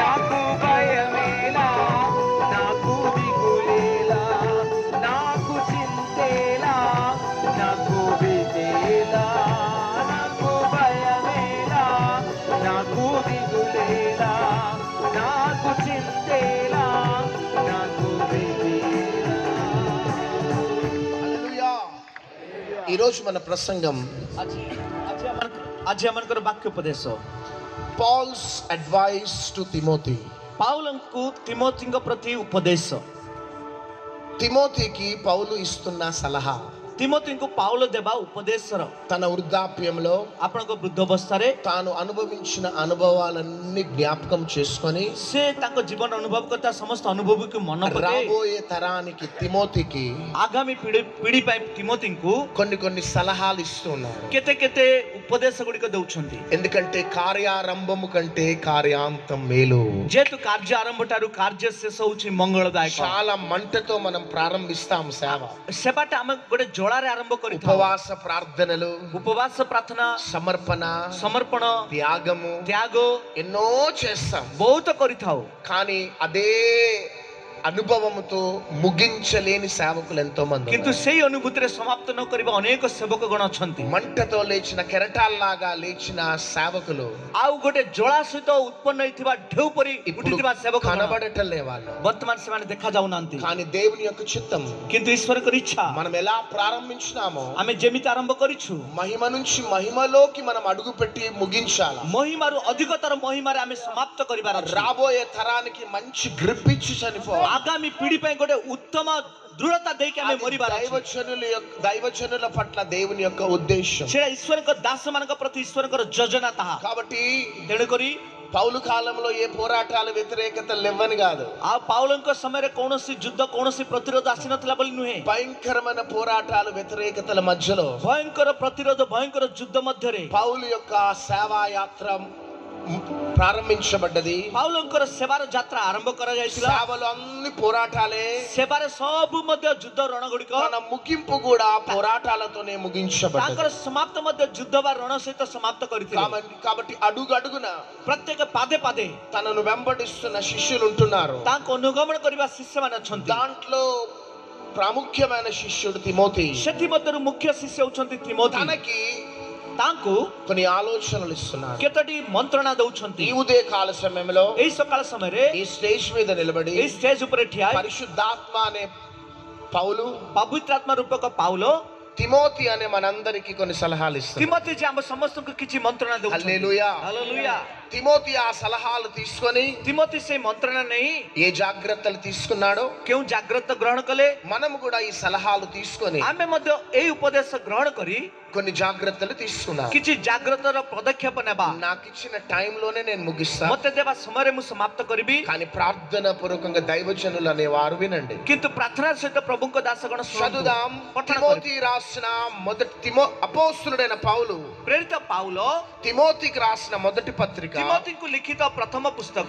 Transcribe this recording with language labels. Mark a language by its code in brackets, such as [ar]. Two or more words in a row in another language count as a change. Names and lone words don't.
[te] నాకు భయమేలా, నాకు దిగులేలా, నాకు చింతేలా, నాకు విదేలా, నాకు భయమేలా, నాకు దిగులేలా, నాకు చింతేలా, నాకు విదేలా. హల్లెలూయా. ఈరోజు మన ప్రసంగం [or] ଆଜି ଆମଙ୍କର ବାକ୍ୟ ଉପଦେଶ [en] Paul's advice to Timothy. [or] ପାଉଲଙ୍କୁ ତିମୋଥିଙ୍କ ପ୍ରତି ଉପଦେଶ। [te] తిమోతికి పౌలు ఇస్తున్న సలహా, [or] ତିମୋଥିଙ୍କୁ ପାଉଲ ଦେବା ଉପଦେଶର [te] తన వృద్ధాప్యంలో [or] ଆପଣଙ୍କ ବୃଦ୍ଧ ଅବସ୍ଥାରେ [te] తాను అనుభవించిన అనుభవాలన్నీ జ్ఞాపకం చేసుకొని [or] ସେ ତାଙ୍କ ଜୀବନ ଅନୁଭବ କରିଥିବା ସମସ୍ତ ଅନୁଭବକୁ ମନ ପକାଇ [te] రాబోయే తరానికి తిమోతికి [or] ଆଗାମୀ ପିଢି ପାଇଁ ତିମୋଥିଙ୍କୁ [te] కొన్ని సలహాలు ఇస్తున్నారు. [or] କେତେ କେତେ ଉପଦେଶ ଗୁଡ଼ିକ ଦେଉଛନ୍ତି। [te] ఎందుకంటే కార్యారంభము కంటే కార్యాంతం మేలు. [or] ଯେହେତୁ କାର୍ଯ୍ୟ ଆରମ୍ଭ ଠାରୁ କାର୍ଯ୍ୟ ଶେଷ ହେଉଛି ମଙ୍ଗଳଦାୟକ। [te] చాలా మంటతో మనం ప్రారంభిస్తాం సేవ. [or] ସେବାଟା ଆମେ ଗୋଟେ ଜ୍ୱାଳାରେ ଆରମ୍ଭ କରିଥାଉ। [te] ఉపవాస ప్రార్థనలు, [or] ଉପବାସ ପ୍ରାର୍ଥନା, [te] సమర్పణ, [or] ସମର୍ପଣ, [te] త్యాగము [or] ତ୍ୟାଗ [te] ఎన్నో చేస్తాం. [or] ବହୁତ କରିଥାଉ। [te] కానీ అదే అనుభవముతో ముగించలేని సేవకులు ఎంతో మంది [or] କିନ୍ତୁ [te] ఉన్నారు. [or] ସେଇ ଅନୁଭୂତିରେ ସମାପ୍ତ ନ କରିବା ଅନେକ ସେବକ ଗଣ ଅଛନ୍ତି। [te] మంటతో లేచిన కెరటాల్లాగా లేచిన సేవకులు [or] ଆଉ ଗୋଟେ ଜ୍ୱାଳା ସହିତ ଉତ୍ପନ୍ନ ହେଇଥିବା ଢେଉ ପରି [te] ఇప్పుడు [or] ଉଠିଥିବା ସେବକ ଗଣ [te] కనబడటం లే వాళ్ళు. [or] ବର୍ତ୍ତମାନ ସେମାନେ ଦେଖା ଯାଉନାହାନ୍ତି। [te] కానీ దేవుని యొక్క చిత్తం [or] କିନ୍ତୁ ଈଶ୍ୱରଙ୍କର ଇଚ୍ଛା [te] మనం ఎలా ప్రారంభించినామో [or] ଆମେ ଯେମିତି ଆରମ୍ଭ କରିଛୁ [te] మహిమ నుంచి మహిమలోకి మనం అడుగు పెట్టి ముగించాలి. [or] ମହିମାରୁ ଅଧିକତର ମହିମାରେ ଆମେ ସମାପ୍ତ କରିବାର ଅଛି। [te] రాబోయే తరానికి మంచి గ్రిప్ ఇచ్చి చనిపోవాలి. [or] ଆଗାମୀ ପିଢି ପାଇଁ ଗୋଟେ ଉତ୍ତମ ଦୃଢ଼ତା ଦେଇକି ଆମେ ମରିବାର ଅଛି। [te] దైవజనుల పట్ల దేవుని యొక్క ఉద్దేశం. [or] ସେଇଟା ଈଶ୍ୱରଙ୍କ ଦାସ ମାନଙ୍କ ପ୍ରତି ଈଶ୍ୱରଙ୍କର ଯୋଜନା ତାହା। [te] కాబట్టి [or] ତେଣୁକରି [te] పౌలు కాలంలో ఏ పోరాటాలు వ్యతిరేకతలు లేవని కాదు, [or] ଆଉ ପାଉଲଙ୍କ ସମୟରେ କୌଣସି ଯୁଦ୍ଧ କୌଣସି ପ୍ରତିରୋଧ ଆସିନଥିଲା ବୋଲି ନୁହେଁ। [te] భయంకరమైన పోరాటాలు వ్యతిరేకతల మధ్యలో [or] ଭୟଙ୍କର ପ୍ରତିରୋଧ ଭୟଙ୍କର ଯୁଦ୍ଧ ମଧ୍ୟରେ [te] పౌలు యొక్క సేవా యాత్ర ప్రారంభించబడ్డది. [or] ପାଉଲଙ୍କର ସେବାର ଯାତ୍ରା ଆରମ୍ଭ କରାଯାଇଥିଲା। [te] సేవలు అన్ని పోరాటాలే, [or] ସେବାରେ ସବୁ ମଧ୍ୟ ଯୁଦ୍ଧ ରଣ ଗୁଡ଼ିକ [te] తన ముగింపు కూడా పోరాటాలతోనే ముగించబడ్డది. [or] ତାଙ୍କର ସମାପ୍ତ ମଧ୍ୟ ଯୁଦ୍ଧ ବା ରଣ ସହିତ ସମାପ୍ତ କରିଥିଲେ। [te] కాబట్టి అడుగు అడుగున [or] ପ୍ରତ୍ୟେକ ପାଦେ ପାଦେ [te] తనను వెంబడిస్తున్న శిష్యులు ఉంటున్నారు. [or] ତାଙ୍କୁ ଅନୁଗମନ କରିବା ଶିଷ୍ୟମାନେ ଅଛନ୍ତି। [te] దాంట్లో ప్రాముఖ్యమైన శిష్యుడు తిమోతి. [or] ସେଥିମଧ୍ୟରୁ ମୁଖ୍ୟ ଶିଷ୍ୟ ହେଉଛନ୍ତି ତିମୋଥି। [te] తనకి [or] ତାଙ୍କୁ [te] కొన్ని ఆలోచనలు ఇస్తున్నారు. [or] କେତୋଟି ମନ୍ତ୍ରଣା ଦଉଛନ୍ତି। [te] ఈ ఉదయ కాల సమయంలో [or] ଏଇ ସକାଳ ସମୟରେ [te] ఈ స్టేజ్ మీద నిలబడి [or] ଏଇ ଷ୍ଟେଜ ଉପରେ ଠିଆ ହୋଇ [te] పరిశుద్ధాత్మ అనే పౌలు, [or] ପବିତ୍ର ଆତ୍ମା ରୂପକ ପାଉଲ [te] తిమోతి అనే మనందరికి కొన్ని సలహాలు ఇస్తారు. [or] ତିମୋଥି ଯେ ଆମ ସମସ୍ତଙ୍କୁ କିଛି ମନ୍ତ୍ରଣା ଦଉଛନ୍ତି। [te] హల్లెలూయా. [or] ହାଲେଲୁୟା। [te] తిమోతి ఆ సలహాలు తీసుకొని [or] ତିମୋଥି ସେଇ ମନ୍ତ୍ରଣା ନେଇ [te] ఏ జాగ్రత్తలు తీసుకున్నాడో [or] କେଉଁ ଜାଗ୍ରତ ଗ୍ରହଣ କଲେ, [te] మనం కూడా ఈ సలహాలు తీసుకొని [or] ଆମେ ମଧ୍ୟ ଏଇ ଉପଦେଶ ଗ୍ରହଣ କରି [te] కొన్ని జాగ్రత్తలు తీసుకున్నాం. [or] କିଛି ଜାଗ୍ରତର ପଦକ୍ଷେପ ନେବା। [te] నాకు ఇచ్చిన టైంలోనే నేను ముగిస్తాను. [or] ମତେ ଦେବା ସମୟରେ ମୁଁ ସମାପ୍ତ କରିବି। [te] కానీ ప్రార్థన పూర్వకంగా దైవజనులు అనేవారు వినండి. [or] କିନ୍ତୁ ପ୍ରାର୍ଥନା ସହିତ ପ୍ରଭୁଙ୍କ ଦାସଗଣ [te] చదుదాం. తిమోతి రాసిన మొదటి అపోస్తులుడైన పౌలు [or] ପ୍ରେରିତ ପାଉଲ [te] తిమోతికి రాసిన మొదటి పత్రిక [or] ତିମୋଥିଙ୍କୁ ଲିଖିତ ପ୍ରଥମ ପୁସ୍ତକ